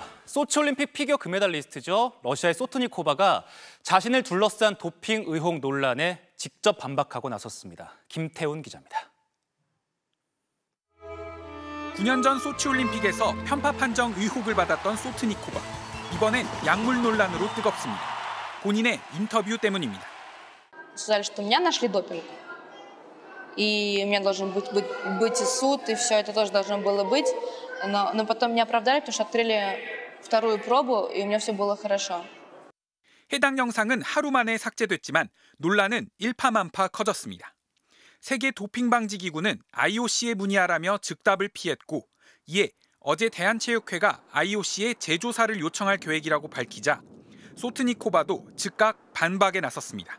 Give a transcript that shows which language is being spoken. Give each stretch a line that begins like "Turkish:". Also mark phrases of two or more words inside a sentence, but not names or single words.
Korean: 소치올림픽 피겨 금메달리스트죠. 러시아의 소트니코바가 자신을 둘러싼 도핑 의혹 논란에 직접 반박하고 나섰습니다. 김태훈 기자입니다. 9년 전 소치올림픽에서 편파 판정 의혹을 받았던 소트니코바. 이번엔 약물 논란으로 뜨겁습니다. 본인의 인터뷰 때문입니다.
Russian: Сказали, что меня нашли допинг. И у меня должен быть суд, и все это тоже должно было быть. Но потом меня оправдали, потому что открыли вторую пробу, и у меня все было хорошо.
Korean: 해당 영상은 하루 만에 삭제됐지만 논란은 일파만파 커졌습니다. 세계 도핑방지기구는 IOC에 문의하라며 즉답을 피했고, 이에 어제 대한체육회가 IOC에 재조사를 요청할 계획이라고 밝히자 소트니코바도 즉각 반박에 나섰습니다.